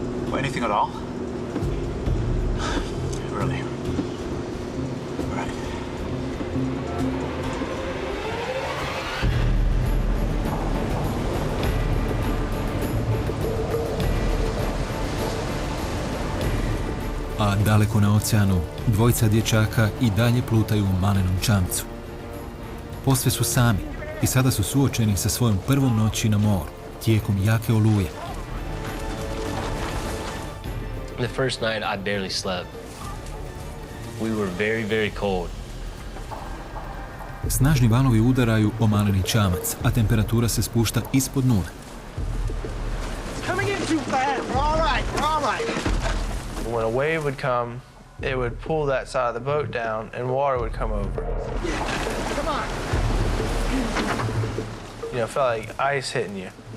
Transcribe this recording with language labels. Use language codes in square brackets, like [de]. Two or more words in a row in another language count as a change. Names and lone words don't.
[en] Anything at all? Really? Right. [hr] A daleko na oceanu, dvojica dječaka i dalje plutaju u malenom čamcu. Posve su sami i sada su suočeni sa svojom prvom noći na moru, tijekom jake oluje. [en] The first night I barely slept. We were very, very cold. [hr] Snažni valovi udaraju o maleni čamac, a temperatura se spušta ispod nule. [en] Coming in too fast. All right. When a wave would come, it would pull that side of the boat down and water would come over. Come on. You know, it felt like ice hitting you.